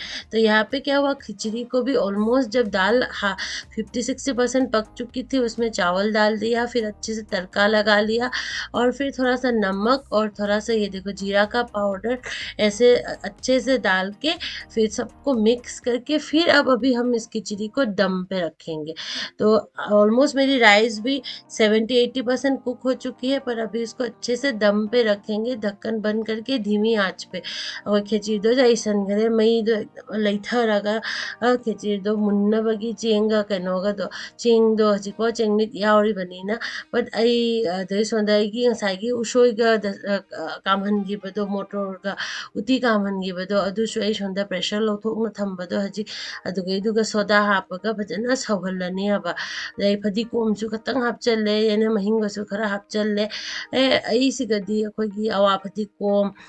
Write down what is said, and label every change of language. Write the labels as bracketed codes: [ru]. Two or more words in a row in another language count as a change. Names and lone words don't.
[hi] तो यहाँ पे क्या हुआ, खिचड़ी को भी ऑलमोस्ट जब दाल 50-60% पक चुकी थी, उसमें चावल डाल दिया, फिर अच्छे से तड़का लगा लिया, और फिर थोड़ा-सा नमक और थोड़ा-सा ये देखो जीरा का पाउडर ऐसे अच्छे से डाल के फिर सबको मिक्स करके फिर अब अभी हम इस खिचड़ी को दम पे रखेंगे। तो ऑलमोस्ट मेरी राइस भी 70-80% कुक हो चुकी है, पर अभी इसको अच्छे से दम पे रखेंगे ढक्कन बंद करके धीमी आँच पे। [mni] खिचड़िꯗꯣ ꯌꯥꯏꯁꯟꯈ꯭ꯔꯦ ꯃꯩꯗꯣ ꯂꯩꯊꯔꯒ ꯈꯤꯆꯤꯗꯣ ꯃꯨꯟꯅꯕꯒꯤ ꯆꯦꯡꯒ ꯀꯩꯅꯣꯒꯗꯣ ꯆꯦꯡꯗꯣ ꯍꯧꯖꯤꯛꯐꯥꯎ ꯆꯦꯡꯃꯤꯠ ꯌꯥꯎꯔꯤꯕꯅꯤꯅ ꯕꯠ ꯑꯩ ꯑꯗꯩ ꯁꯣꯝꯗ ꯑꯩꯒꯤ ꯉꯁꯥꯏꯒꯤ ꯎꯁꯣꯏꯒ ꯀꯥꯝꯍꯟꯈꯤꯕꯗꯣ ꯃꯣꯇꯣꯔꯒ ꯎꯇꯤ ꯀꯥꯝꯍꯟꯈꯤꯕꯗꯣ ꯑꯗꯨꯁꯨ ꯑꯩ ꯁꯣꯝꯗ ꯄ꯭ꯔꯦꯁꯔ ꯂꯧꯊꯣꯛꯅ ꯊꯝꯕꯗꯣ ꯍꯧꯖꯤꯛ ꯑꯗꯨꯒꯩꯗꯨꯒ ꯁꯣꯗꯥ ꯍꯥꯞꯄꯒ ꯐꯖꯅ ꯁꯧꯍꯜꯂꯅꯤ ꯍꯥꯏꯕ ꯑꯗꯩ ꯐꯗꯤꯒꯣꯝꯁꯨ ꯈꯤꯇꯪ ꯍꯥꯞꯆꯜꯂꯦ ꯌꯦꯅꯝ ꯃꯍꯤꯡꯒꯁꯨ ꯈꯔ ꯍꯥꯞꯆꯜꯂꯦ ꯑꯩꯁꯤꯒꯗꯤ ꯑꯩꯈꯣꯏꯒꯤ ꯑꯋꯥ ꯐꯗꯤꯒꯣꯝ